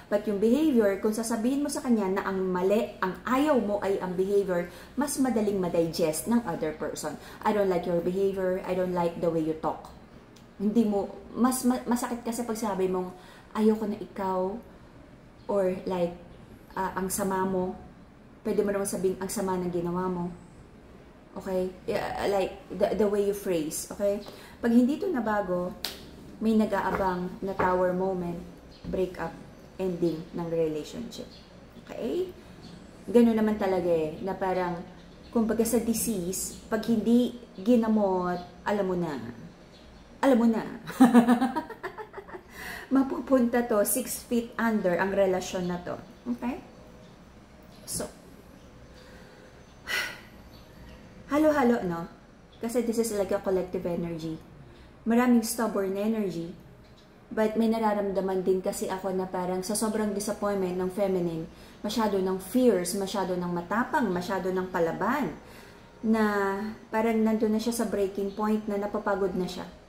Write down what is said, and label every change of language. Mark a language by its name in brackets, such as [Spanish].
[Filipino] But yung behavior, kung sasabihin mo sa kanya na ang mali, ang ayaw mo ay ang behavior, mas madaling madigest ng other person. [English] I don't like your behavior. I don't like the way you talk. [Filipino] Hindi mo, masakit kasi pag sabi mong, ayoko na ikaw, or like, ang sama mo, pwede mo naman sabihin, ang sama ng ginawa mo. [English] Okay? Like, the way you phrase. Okay? [Filipino] Pag hindi to nabago, may nag-aabang na [English] tower moment, breakup, ending ng relationship. Okay? [Filipino] Ganun naman talaga eh, na parang, kumbaga sa disease, pag hindi ginamot, alam mo na. Alam mo na. Mapupunta to 6 feet under ang relasyon na to. Okay? So, halo-halo, no? [English] Kasi this is like a collective energy. [Filipino] Maraming stubborn energy. But may nararamdaman din kasi ako na parang sa sobrang disappointment ng feminine, masyado ng fierce, masyado ng matapang, masyado ng palaban, na parang nandun na siya sa breaking point na napapagod na siya.